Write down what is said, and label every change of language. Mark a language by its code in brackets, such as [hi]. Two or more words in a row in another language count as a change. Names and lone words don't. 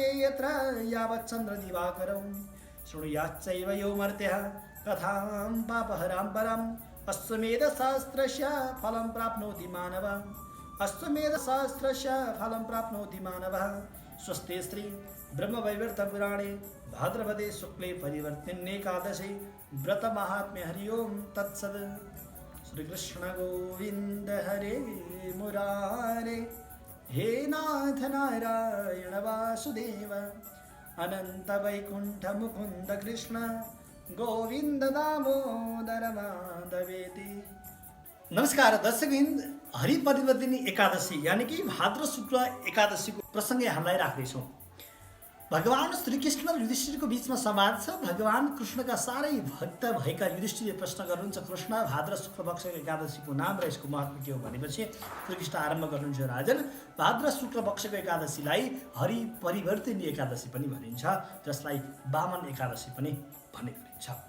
[sa] यत्र यावत् चन्द्रदिवाकरौ शृणुयाच्चैव यो मर्त्यः कथां पापहरां परम् अश्वमेधशास्त्रस्य फलं प्राप्नोति मानवः अश्वमेधशास्त्रस्य फलं प्राप्नोति मानवः स्वस्ति श्री ब्रह्मवैवर्तपुराणे भाद्रपदे शुक्ले परिवर्तिन्येकादशी व्रतमाहात्म्ये हरि ओं तत्सद् श्रीकृष्ण गोविन्द हरे मुरारे हे नाथ नारायण वासुदेव अनंत वैकुंठ मुकुंद कृष्ण गोविंद दामोदर माधवेति। [ne] नमस्कार दर्शकवृन्द, हरि परिवर्तिनी एकादशी यानी कि भाद्र शुक्ल एकादशीको प्रसङ्ग हामीलाई राख्दैछौँ। भगवान श्रीकृष्ण र युधिष्ठिरको बीचमा संवाद छ। भगवान कृष्णका साह्रै भक्त भएका युधिष्ठिरले प्रश्न गर्नुहुन्छ, कृष्ण भाद्र शुक्ल पक्षको एकादशीको नाम र यसको महत्त्व के हो भनेपछि श्रीकृष्ण आरम्भ गर्नुहुन्छ, राजन भाद्र शुक्ल पक्षको एकादशीलाई हरि परिवर्तिनी एकादशी पनि भनिन्छ, जसलाई वामन एकादशी पनि भन्ने गरिन्छ।